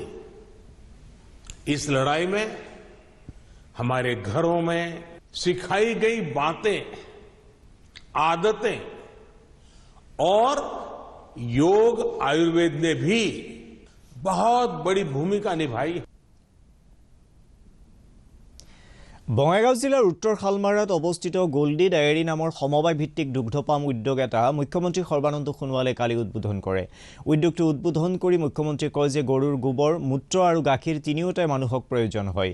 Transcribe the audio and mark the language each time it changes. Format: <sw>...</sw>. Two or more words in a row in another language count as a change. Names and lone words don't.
<hi>इस लड़ाई में हमारे घरों में सिखाई गई बातें, आदतें और योग आयुर्वेद ने भी बहुत बड़ी भूमिका निभाई।</hi> <as>বঙাইগাঁও জিলাৰ উত্তৰ শালমাৰাত অৱস্থিত গোল্ডি ডায়েৰী নামৰ সমবায় ভিত্তিক দুগ্ধপাম উদ্যোগ এটা মুখ্যমন্ত্ৰী সৰ্বানন্দ সোণোৱালে কালি উদ্বোধন কৰে। উদ্যোগটো উদ্বোধন কৰি মুখ্যমন্ত্ৰীয়ে কয় যে গৰুৰ গোবৰ, মূত্ৰ আৰু গাখীৰ তিনিওটাই মানুহক প্ৰয়োজন হয়।</as>